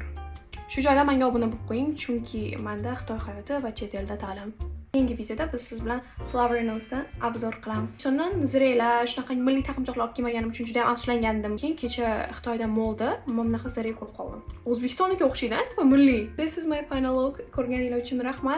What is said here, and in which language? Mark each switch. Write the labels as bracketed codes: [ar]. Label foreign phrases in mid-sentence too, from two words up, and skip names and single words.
[uz] Shu joyda menga obuna bo'lib qo'ying, chunki menda Xitoy hayoti va chet elda ta'lim. Keyingi videoda biz siz bilan Flower Nose'dan obzor qilamiz. Shundan zireylar, shunaqa milliy taqinchoqlar olib kelmaganim uchun juda ham afsuslangandim. Keyin kecha Xitoyda molda mana shunaqa zirey ko'rib qoldim. O'zbekistonniki o'xshaydi-ku, milliy. [en] This is my final look. [uz] Ko'rganingiz uchun rahmat.